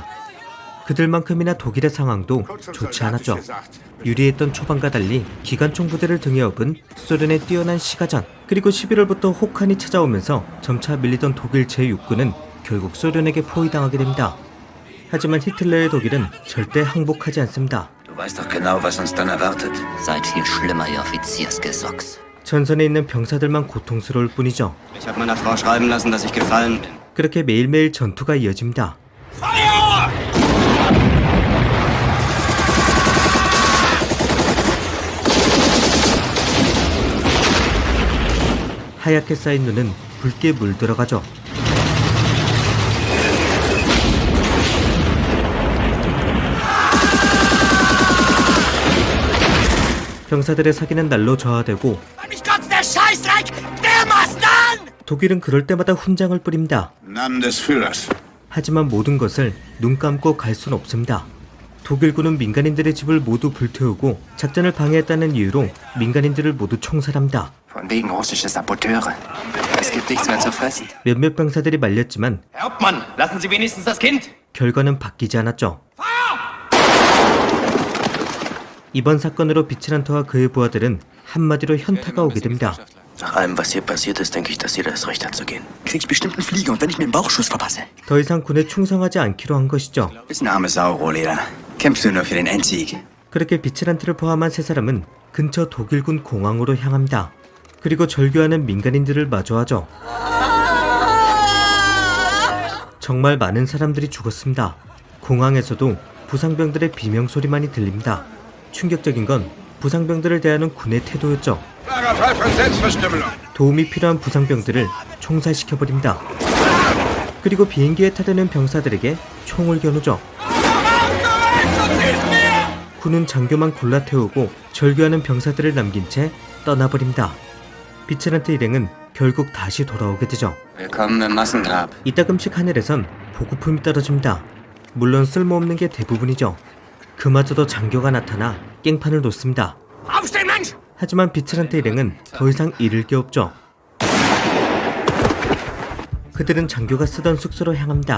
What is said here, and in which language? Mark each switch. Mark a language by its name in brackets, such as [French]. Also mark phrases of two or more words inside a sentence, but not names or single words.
[Korean] 그들만큼이나 독일의 상황도 좋지 않았죠. 유리했던 초반과 달리 기관총 부대를 등에 업은 소련의 뛰어난 시가전, 그리고 11월부터 혹한이 찾아오면서 점차 밀리던 독일 제6군은 결국 소련에게 포위당하게 됩니다. 하지만 히틀러의 독일은 절대 항복하지 않습니다. [German] Weißt doch genau, was uns dann erwartet. Seid viel schlimmer, ihr Offiziersgesocks. [Korean] 전선에 있는 병사들만 고통스러울 뿐이죠. [German] Ich habe meiner Frau schreiben lassen, dass ich gefallen bin. [Korean] 그렇게 매일매일 전투가 이어집니다. 하얗게 쌓인 눈은 붉게 물들어가죠. 병사들의 사기는 날로 저하되고 독일은 그럴 때마다 훈장을 뿌립니다. [German] Namen des Führers. [Korean] 하지만 모든 것을 눈 감고 갈 순 없습니다. 독일군은 민간인들의 집을 모두 불태우고 작전을 방해했다는 이유로 민간인들을 모두 총살합니다. [German] Von wegen russische Saboteure. Es gibt nichts mehr zu fressen. [Korean] 몇몇 병사들이 말렸지만 [German] Hauptmann, lassen Sie wenigstens das Kind. [Korean] 결과는 바뀌지 않았죠. 이번 사건으로 비치란트와 그의 부하들은 한마디로 현타가 오게 됩니다. [German] Nach allem, was hier passiert ist, denke ich, dass jeder das Recht hat zu gehen. Krieg ich bestimmt einen Flieger und wenn ich mir einen Bauchschuss verpasse. [Korean] 더 이상 군에 충성하지 않기로 한 것이죠. [German] Ist eine arme Sau, Rohleder. Kämpfst du nur für den Endsieg. [Korean] 그렇게 비치란트를 포함한 세 사람은 근처 독일군 공항으로 향합니다. 그리고 절규하는 민간인들을 마주하죠. 정말 많은 사람들이 죽었습니다. 공항에서도 부상병들의 비명소리만이 들립니다. 충격적인 건 부상병들을 대하는 군의 태도였죠. 도움이 필요한 부상병들을 총살시켜버립니다. 그리고 비행기에 타려는 병사들에게 총을 겨누죠. 군은 장교만 골라 태우고 절규하는 병사들을 남긴 채 떠나버립니다. 비치란트 일행은 결국 다시 돌아오게 되죠. [German] Willkommen im Massengrab. [Korean] 이따금씩 하늘에선 보급품이 떨어집니다. 물론 쓸모없는 게 대부분이죠. 그마저도 장교가 나타나 깽판을 놓습니다. [German] Aufstehen, Mensch! [Korean] 하지만 비치란트 일행은 더 이상 잃을 게 없죠. 그들은 장교가 쓰던 숙소로 향합니다.